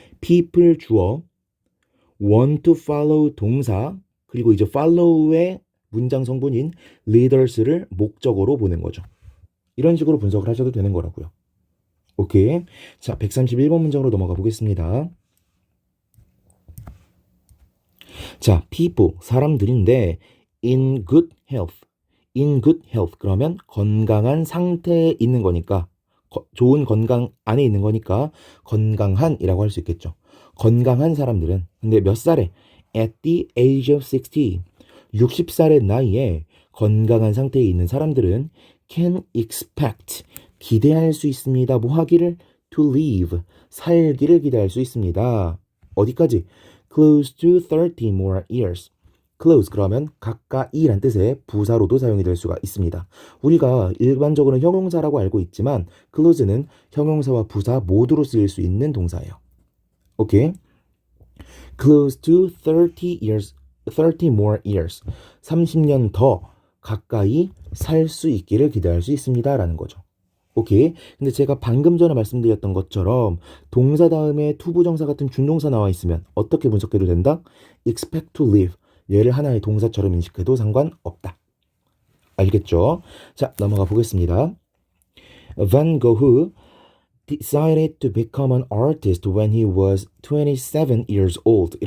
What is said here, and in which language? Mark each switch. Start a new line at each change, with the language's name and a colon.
Korean: people 주어,
English: want to follow
Korean: 동사, 그리고 이제 follow의 문장 성분인 leaders를 목적어로 보는 거죠. 이런 식으로 분석을 하셔도 되는 거라고요. 오케이. 자, 131번 문장으로 넘어가 보겠습니다.
English: 자, people, 사람들인데 in good health. in good health.
Korean: 그러면 건강한 상태에 있는 거니까 좋은 건강 안에 있는 거니까 건강한이라고 할 수 있겠죠. 건강한 사람들은 근데 몇 살에?
English: at the age of 60.
Korean: 60살의 나이에 건강한 상태에 있는 사람들은
English: can expect
Korean: 기대할 수 있습니다. 뭐 하기를?
English: to live
Korean: 살기를 기대할 수 있습니다. 어디까지?
English: close to 30 more years.
Korean: close 그러면 가까이란 뜻의 부사로도 사용이 될 수가 있습니다. 우리가 일반적으로는 형용사라고 알고 있지만 close는 형용사와 부사 모두로 쓰일 수 있는 동사예요. 오케이.
English: close to 30 years, 30 more years.
Korean: 30년 더 가까이 살 수 있기를 기대할 수 있습니다. 라는 거죠. 오케이. 근데 제가 방금 전에 말씀드렸던 것처럼 동사 다음에 투부정사 같은 준동사 나와 있으면 어떻게 분석해도 된다?
English: expect to live.
Korean: 얘를 하나의 동사처럼 인식해도 상관없다. 알겠죠? 자, 넘어가 보겠습니다.
English: Van Gogh decided to become an artist when he was 27 years old.